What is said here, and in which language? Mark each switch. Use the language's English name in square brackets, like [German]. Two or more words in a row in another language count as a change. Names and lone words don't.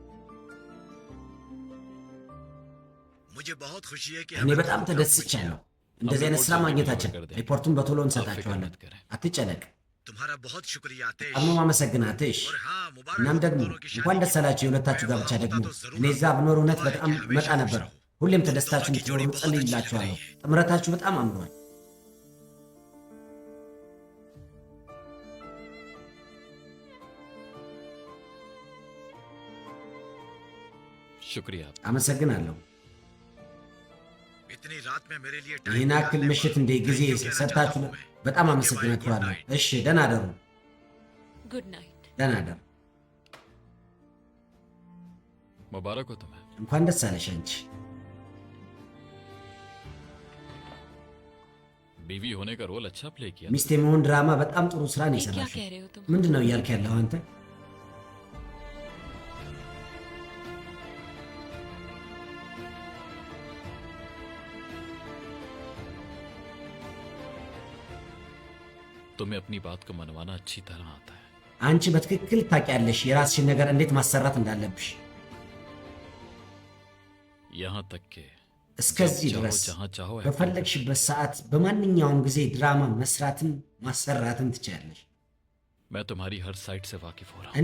[Hindi] मुझे बहुत खुशी है कि [Amharic] እኔ በጣም ተደስቻለሁ እንደዚህ አይነት ስራ ማግኘታችን ሪፖርቱን በቶሎ [Hindi] आप फिक्र [Amharic] እንሰጣቸዋለን። [Hindi] मत करें। [Amharic] አትጨነቅ። [Hindi] तुम्हारा बहुत शुक्रिया आतिश। [Amharic] አሁን ማመሰግን አትሽ። [Hindi] और हाँ, मुबारक [Amharic] እናም [Hindi] हो [Amharic] ደግሞ [Hindi] दोनों की शादी [Amharic] እንኳን [Hindi] की। [Amharic] ደስ አላችሁ የሁለታችሁ [Hindi] मैं [Amharic] ጋብቻ [Hindi] वहाँ [Amharic] ደግሞ [Hindi] होता तो जरूर [Amharic] እኔ እዛ ብኖር እውነት [Hindi] दुआ है [Amharic] በጣም [Hindi] कि [Amharic] መጣ [Hindi] हमेशा [Amharic] ነበር። [Hindi] खुश रहो। [Amharic] ሁሌም [Hindi] तुम [Amharic] ተደስታችሁ [Hindi] दोनों की जोड़ी [Amharic] እንድትኖሩ [Hindi] बहुत अच्छी लग [Amharic] ጸልይላችኋለሁ። [Hindi] रही है। [Amharic] ጥምረታችሁ በጣም አምሯል። [Hindi] शुक्रिया आपका। [Amharic] አመሰግናለሁ። [Hindi] इतनी रात में मेरे लिए टाइम [Amharic] ይህን አክል [Hindi] निकालने [Amharic] ምሽት [Hindi] पर [Amharic] እንደ ጊዜ [English] thank you [Hindi] कहना [Amharic] ሰጣችሁ [Hindi] चाहता हूं मैं। [Amharic] በጣም [English] Okay, bye, [Amharic] አመሰግናችኋለሁ። [English] good night। [Amharic] እሺ ደህና አደሩ። [English] good night. [Amharic] ደህና አደሩ። [Hindi] मुबारक हो तुम्हें। [Amharic] እንኳን ደስ አለሽ አንቺ። [Hindi] बीवी होने का रोल अच्छा प्ले किया। [Amharic] ሚስት የመሆን ድራማ በጣም ጥሩ ስራ ነው [Hindi] ये क्या [Amharic] የሰራሽው። [Hindi] कह रहे हो तुम? [Amharic] ምንድን ነው እያልክ ያለው አንተ? [Hindi] तुम्हें अपनी बात को मनवाना अच्छी तरह आता है। [Amharic] አንቺ በትክክል ታውቂያለሽ የራስሽን ነገር እንዴት ማሰራት እንዳለብሽ። [Hindi] यहाँ तक के [Amharic] እስከዚህ [Hindi] जब चाहो [Amharic] ድረስ [Hindi] जहाँ चाहो है। [Amharic] በፈለግሽበት ሰዓት በማንኛውም ጊዜ ድራማ መስራትን ማሰራትን ትችያለሽ። [Hindi] मैं तुम्हारी हर साइड से वाकिफ हो रहा हूँ।